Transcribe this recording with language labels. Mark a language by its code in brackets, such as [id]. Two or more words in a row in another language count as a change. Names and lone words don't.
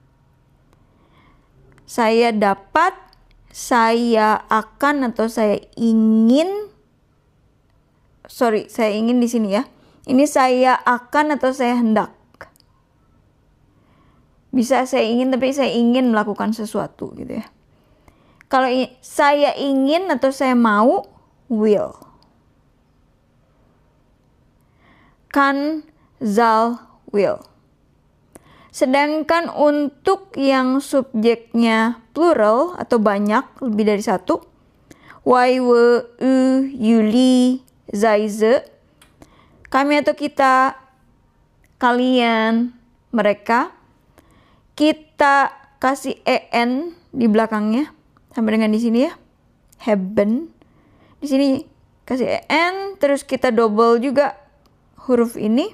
[id] Saya dapat, saya akan atau saya ingin. Saya ingin di sini ya. Ini saya akan atau saya hendak. Bisa saya ingin tapi saya ingin melakukan sesuatu gitu ya. Kalau saya ingin atau saya mau, [nl] will. Kan, zal, will. [id] Sedangkan untuk yang subjeknya plural atau banyak, lebih dari satu, [nl] wij, we, u, jullie, zij, ze, [id] kami atau kita, kalian, mereka, kita kasih en di belakangnya sampai dengan di sini ya, hebben. Di sini kasih en, terus kita double juga huruf ini.